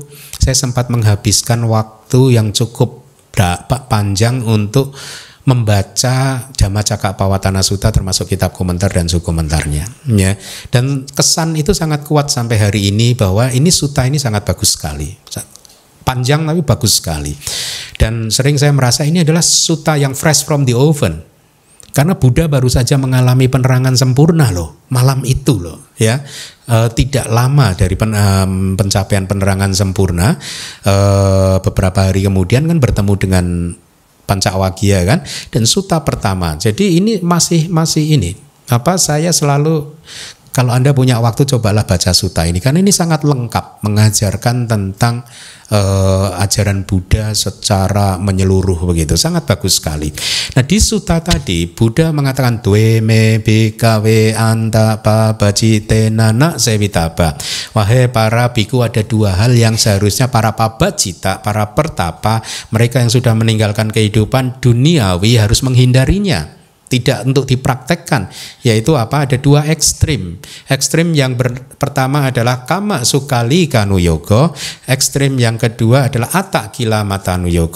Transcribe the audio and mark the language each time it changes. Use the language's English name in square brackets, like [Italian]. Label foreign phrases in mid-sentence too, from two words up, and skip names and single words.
[Indonesian] Saya sempat menghabiskan waktu yang cukup panjang untuk membaca Dhammacakkappavattana Sutta termasuk kitab komentar dan subkomentarnya ya. Dan kesan itu sangat kuat sampai hari ini bahwa ini sutta ini sangat bagus sekali. Panjang tapi bagus sekali. Dan sering saya merasa ini adalah sutta yang [English] fresh from the oven. [Indonesian] Karena Buddha baru saja mengalami penerangan sempurna loh, malam itu loh ya. Tidak lama dari pencapaian penerangan sempurna, beberapa hari kemudian kan bertemu dengan Pancawagya kan, dan sutta pertama. Jadi ini masih ini. Saya selalu, kalau Anda punya waktu cobalah baca sutta ini karena ini sangat lengkap mengajarkan tentang ajaran Buddha secara menyeluruh begitu, sangat bagus sekali. Nah di sutta tadi Buddha mengatakan [Pali] dwe me bhikkhave anta pabajitena na sevitaba. [Indonesian] Wahai para biku, ada dua hal yang seharusnya para pabajita, para pertapa, mereka yang sudah meninggalkan kehidupan duniawi harus menghindarinya, tidak untuk dipraktekkan, yaitu apa? Ada dua ekstrim. Ekstrim yang pertama adalah [Pali] kama sukali kanu yoga, [Indonesian] ekstrim yang kedua adalah [Pali] atta kila matanu yoga.